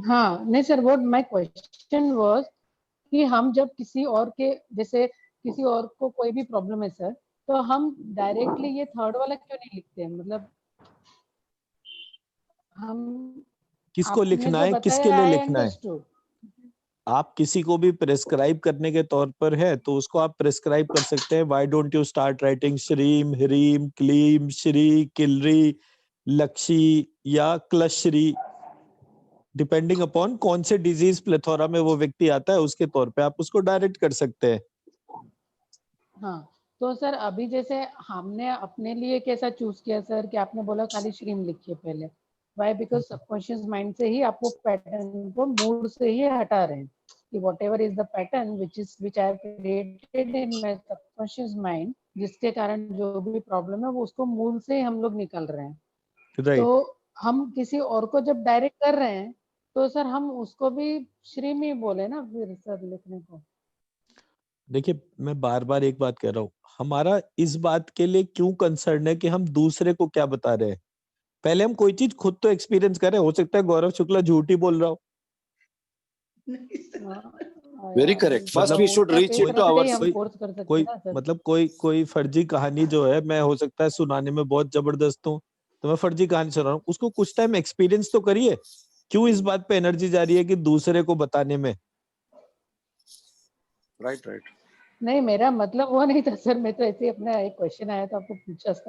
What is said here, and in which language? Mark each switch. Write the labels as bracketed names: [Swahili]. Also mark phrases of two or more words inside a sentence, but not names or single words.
[Hindi] हाँ नहीं सर, [English] what my question was [Hindi] कि हम जब किसी और के, जैसे किसी और को कोई भी प्रॉब्लम है सर, तो हम डायरेक्टली ये थर्ड वाला क्यों नहीं लिखते हैं? मतलब हम किसको लिखना है, किसके लिए लिखना है? आप किसी को भी प्रेस्क्राइब करने के तौर पर है तो उसको आप प्रेस्क्राइब कर सकते हैं। [English] why don't you start writing [Sanskrit] श्रीम ह्रीम क्लीम श्री किलरी लक्षी या क्लश्री, [English] depending upon [Hindi] कौन से [English] disease plethora [Hindi] में वो व्यक्ति आता है उसके तौर पे आप उसको डायरेक्ट कर सकते हैं। हाँ तो सर अभी जैसे हमने अपने लिए कैसा चूज किया सर कि आपने बोला खाली श्रीम लिखिए पहले, व्हाई? [English] because subconscious mind [Hindi] से ही आप वो पैटर्न को मूड से ही हटा रहे हैं। कि [English] whatever is the pattern which I have created in my subconscious mind, [Hindi] जिसके कारण जो भी प्रॉब्लम है वो उसको मूल से हम लोग निकल रहे हैं। राइट। तो हम किसी और को जब डायरेक्ट कर रहे हैं तो सर हम उसको भी श्री में बोले ना फिर सर लिखने को। देखिए मैं बार बार एक बात कह रहा हूँ, हमारा इस बात के लिए क्यों कंसर्न है कि हम दूसरे को क्या बता रहे हैं। पहले हम कोई चीज खुद तो एक्सपीरियंस करें। हो सकता है गौरव शुक्ला झूठ ही बोल रहा हो। [English] very correct, first we should reach it to our. [Hindi] कोई फर्जी कहानी जो है, मैं हो सकता है सुनाने में बहुत जबरदस्त हूँ, तो मैं फर्जी कहानी सुना रहा हूँ, उसको कुछ [English] time experience [Hindi] तो करिए। क्यों इस बात पे एनर्जी जा रही है कि दूसरे को बताने में। राइट। नहीं मेरा मतलब वो नहीं था सर, मैं तो ऐसे ही अपना एक क्वेश्चन आया तो आपको पूछा सर।